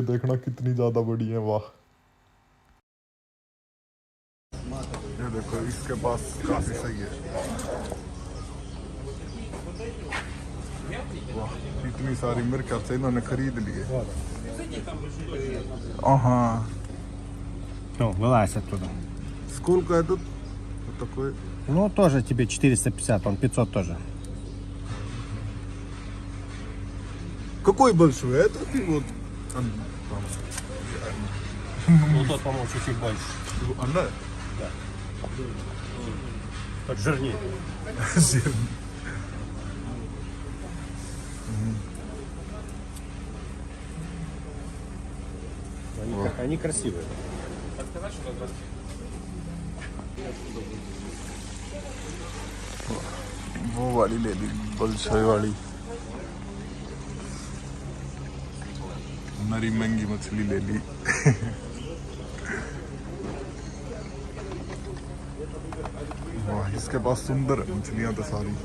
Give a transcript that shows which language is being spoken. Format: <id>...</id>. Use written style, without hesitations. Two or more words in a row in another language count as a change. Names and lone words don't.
<hi>देखना कितनी ज्यादा बड़ी है, वाह। ये देखो, इसके पास काफी सही है, वाह इतनी सारी। मेरे ख्याल से इन्होंने खरीद ली है। हाँ,</hi> <ru>Ну, вылазь оттуда. сколько этот такой? Ну, тоже тебе 450, он 500 тоже. Какой большой? Это вот Ну, тот, по-моему, чуть-чуть больше. она Так жирнее. жирная. Они красивые.</ru> <hi>वो वाली ले ली, बलशाई वाली। नरी महंगी मछली ले ली वाह, इसके पास सुंदर है मछलियां तो सारी।</hi>